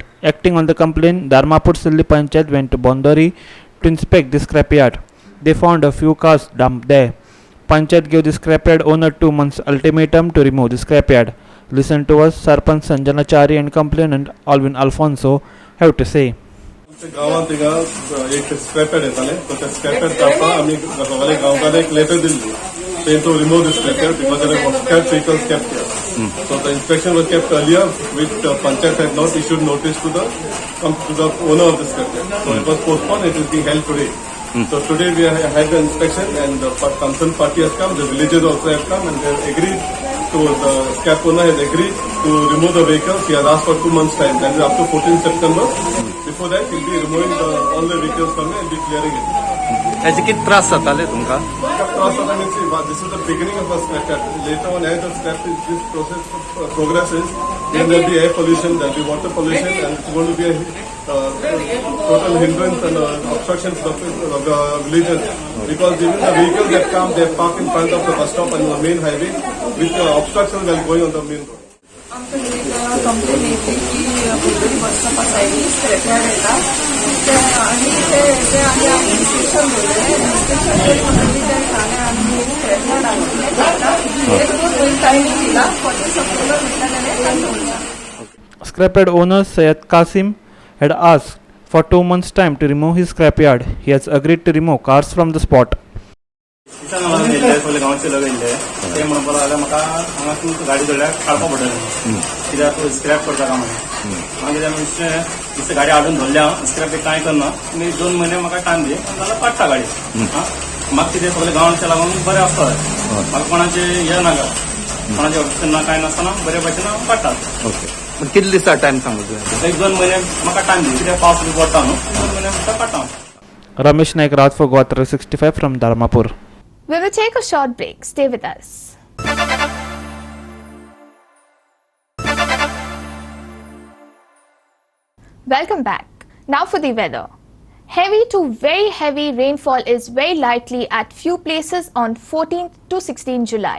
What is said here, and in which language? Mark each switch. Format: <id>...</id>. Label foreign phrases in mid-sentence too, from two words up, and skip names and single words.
<en>Acting on the complaint, Dharmapur Sidli Panchayat went to Banduri to inspect the scrapyard. They found a few cars dumped there. Panchayat gave the scrapyard owner 2 months ultimatum to remove the scrapyard. Listen to us, Sarpanch Sanjanachari and complainant Alvin Alfonso have to say.</en> <kok>गावात एक स्क्रॅपर येताले, तो त्या स्क्रॅपर कापा आम्ही सगळे गांवकारांक एक लेटर दिल्ली</kok> <en>saying to remove the scrapper because there were scrap vehicles kept here. So the inspection was kept earlier, which Panchayat had not issued notice to the owner of the scrapper. So it was postponed. It is being held today. So today we had the inspection and the concerned party has come, the villagers also have come, and they have agreed to the scrap owner has agreed to remove the vehicles. He has asked for 2 months' time. That is up to 14 September. Before that, he'll be removing all the vehicles from there and be clearing it.</en> <kok>हेचे किती त्रास जाताले तुमकां?</kok> <en>This is the beginning of a scrap yard. Later on, as the scrap this process progresses, then there will be air pollution, there will be water pollution, and it's going to be a total hindrance and obstruction to the villages. Because even the vehicles that come, they park in front of the bus stop and the main highway, with obstructions while going on the main road.</en> <kok>आमकां एक कंप्लेन येयली की बोर्डरी बस स्टॉपा सायडीन स्क्रॅप यार्ड येता आनी ते आमी इन्स्पेक्शन दवरलें इन्स्पेक्शन करतकीर ते सांगलें आमी स्क्रॅप यार्ड आसलें करता एक 2 वीक टायम दिला 40 सप्टेंबर म्हटल्यार ताणें दवरला.</kok> <en>Scrapyard owner Syed Qasim had asked for 2 months' time to remove his scrapyard. He has agreed to remove cars from the spot.</en> <kok>सगळे गांवचे लोक येयले ते म्हणपाक लागले म्हाका हांगासून गाडी धरल्यार काडपाक पडटलें कित्याक स्क्रॅप करता काय म्हणून मागीर कितें गाडी हाडून धरल्या स्क्रॅप कांय करना तुमी 2 म्हयने म्हाका टायम दी जाल्यार काडटा गाडी म्हाका कितें सगळे गांवचे लागून बरें आसता म्हाका कोणाचे हे नाका कोणाचे ऑप्शन ना कांय नासतना बरे भशेन काडटात. कितले दिसा टायम सांगू तुवें? 1-2 म्हयने म्हाका टायम दी कित्याक पावस बी पडटा न्हू 2 म्हयने म्हाका काडटा.</kok> <en>Ramesh Naik, Raj for Goa 365 from Dharmapur. We will take a short break. Stay with us. Welcome back. Now for the weather. Heavy to very heavy rainfall is very likely at few places on 14th to 16th July.</en>